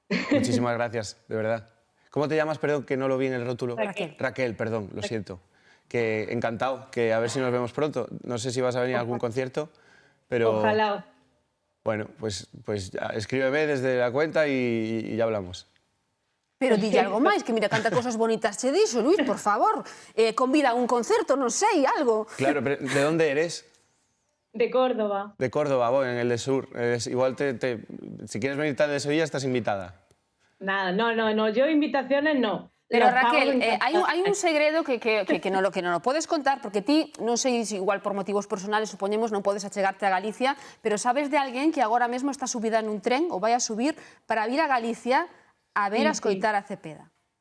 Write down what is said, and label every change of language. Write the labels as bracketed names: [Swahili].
[Spanish] Muchísimas gracias, de verdad. ¿Cómo te llamas? Perdón, que no lo vi en el rótulo. Raquel. Raquel, perdón, lo siento. Que encantado, que a ver si nos vemos pronto. No sé si vas a venir a algún concierto, pero... Ojalá. Bueno, pues ya, escríbeme desde la cuenta y ya hablamos. [Galician] Pero dille algo máis, que mira canta cosas bonitas che dixo, Luis, por favor. Convida a un concerto, non sei, algo. [Spanish] Claro, pero ¿de dónde eres? De Córdoba. De Córdoba, voy, en el de Sur. Igual si quieres venir de Sevilla, estás invitada. Nada, no, yo invitaciones no. Pero Los Raquel, pagos [Galician] hai un segredo que non lo podes contar, porque ti, non sei se igual [Spanish] por motivos personales, [Galician] supoñemos, non podes achegarte a Galicia, pero sabes de alguén que agora mesmo está subida nun tren ou vai a subir para vir a Galicia a ver a escoitar a Cepeda.